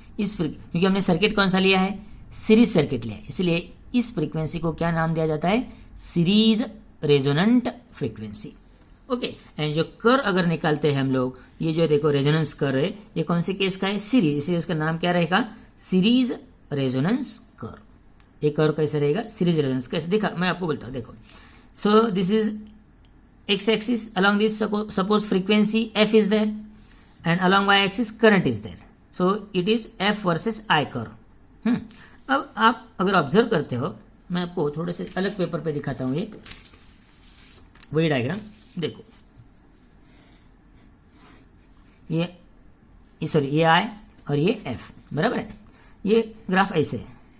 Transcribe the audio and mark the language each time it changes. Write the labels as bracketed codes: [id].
[hi] क्योंकि हमने सर्किट कौन सा लिया है, सीरीज सर्किट लिया है, इसलिए इस फ्रीक्वेंसी को क्या नाम दिया जाता है, series resonant frequency. Okay, and जो कर अगर निकालते हैं हम लोग, ये जो देखो रेजोनेंस कर है, ये कौन से केस का है, सीरीज, इसलिए उसका नाम क्या रहेगा, सीरीज रेजोनेंस कर। ये कर कैसे रहेगा, सीरीज रेजोनेंस कैसे, देखा मैं आपको बोलता हूं। [en] देखो, so this is x axis, along this suppose frequency f is there and along y axis current is there, so it is f versus I curve। [hi] अब आप अगर ऑब्जर्व करते हो, मैं आपको थोड़े से अलग पेपर पे दिखाता हूं, ये वही डायग्राम देखो, ये सॉरी ये I और ये f बराबर है, ये ग्राफ ऐसे है।